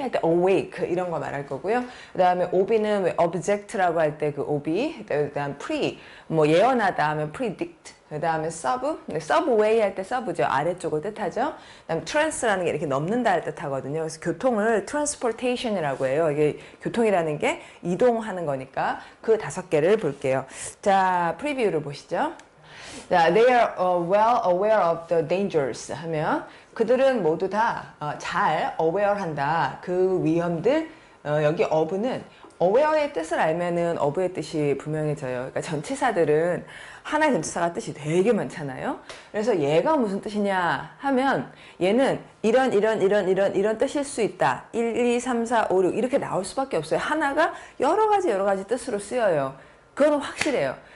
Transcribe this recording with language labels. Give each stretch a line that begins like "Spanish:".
Korean: 할 때 awake 이런 거 말할 거고요. 그 다음에 OB는 왜 object라고 할 때 그 OB, 그 다음 pre, 예언하다 하면 predict, 그 다음에 sub, subway 할 때 sub죠. 아래쪽을 뜻하죠. 그 다음에 trans라는 게 이렇게 넘는다 할 뜻하거든요. 그래서 교통을 transportation이라고 해요. 이게 교통이라는 게 이동하는 거니까 그 5개를 볼게요. 자, 프리뷰를 보시죠. 자,
English: they are well aware of the dangers
Korean: 하면 그들은 모두 다 잘 aware한다. 그 위험들. 여기 of는 aware의 뜻을 알면은 of의 뜻이 분명해져요. 그러니까 전치사들은 하나의 전치사가 뜻이 되게 많잖아요. 그래서 얘가 무슨 뜻이냐 하면 얘는 이런 뜻일 수 있다. 1, 2, 3, 4, 5, 6 이렇게 나올 수밖에 없어요. 하나가 여러 가지 뜻으로 쓰여요. 그건 확실해요.